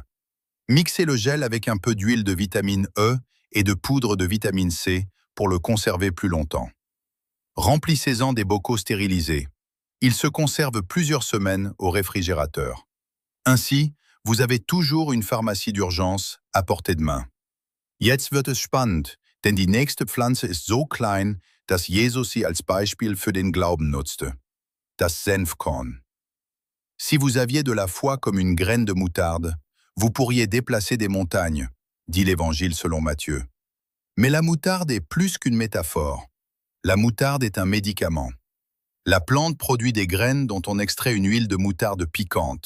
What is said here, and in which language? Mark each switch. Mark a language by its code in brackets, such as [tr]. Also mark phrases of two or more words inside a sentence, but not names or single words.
[fr] Mixez le gel avec un peu d'huile de vitamine E et de poudre de vitamine C pour le conserver plus longtemps. Remplissez-en des bocaux stérilisés. Ils se conservent plusieurs semaines au réfrigérateur. Ainsi, vous avez toujours une pharmacie d'urgence à portée de main. [de] Jetzt wird es spannend, denn die nächste Pflanze ist so klein, dass Jesus sie als Beispiel für den Glauben nutzte. Das Senfkorn. [fr] Si vous aviez de la foi comme une graine de moutarde, vous pourriez déplacer des montagnes, dit l'Évangile selon Matthieu. Mais la moutarde est plus qu'une métaphore. La moutarde est un médicament. La plante produit des graines dont on extrait une huile de moutarde piquante.